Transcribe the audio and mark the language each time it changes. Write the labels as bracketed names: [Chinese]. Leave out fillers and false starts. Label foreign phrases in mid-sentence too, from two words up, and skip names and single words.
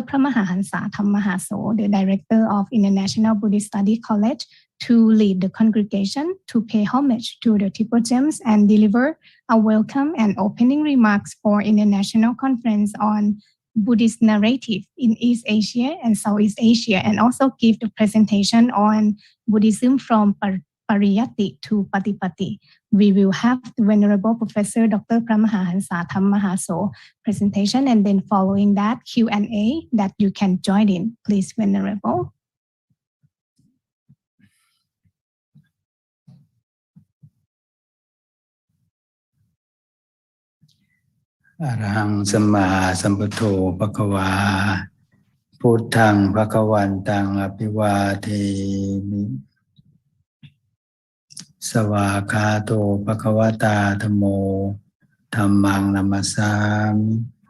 [English] Pramahahansa Thammahaso, the Director of International Buddhist Study College, to lead the congregation to pay homage to the Triple Gems and deliver a welcome and opening remarks for International Conference on Buddhist Narrative in East Asia and Southeast Asia, and also give the presentation on Buddhism from Pariyatti to Patipatti. We will have the Venerable Professor Dr. Pramahansa Thammahaso presentation, and then following that Q&A that you can join in. Please, Venerable. [Pali] Arahang Samma Sambuddho Bhagava Buddhang Bhagavantang Abhivademi Savakato Bhagavata Dhammo Dhammang Namasami